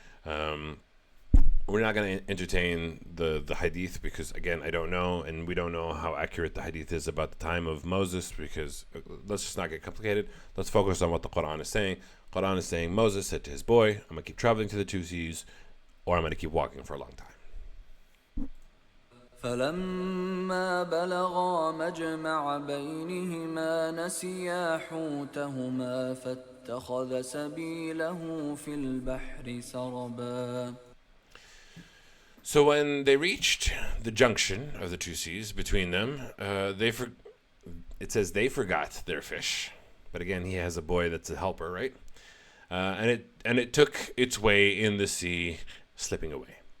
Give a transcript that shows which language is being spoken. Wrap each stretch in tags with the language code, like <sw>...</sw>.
<en>We're not going to entertain the hadith because, again, I don't know, and we don't know how accurate the hadith is about the time of Moses, because let's just not get complicated. Let's focus on what the Quran is saying. Quran is saying Moses said to his boy, I'm going to keep traveling to the two seas, or I'm going to keep walking for a long time.</en> <ar>فلما بلغا مجمع بينهما نسيا حوتهما فاتخذ سبيله في البحر سربا.</ar> <en>So when they reached the junction of the two seas between them, it says they forgot their fish. But again, he has a boy that's a helper, right? And it took its way in the sea, slipping away.</en>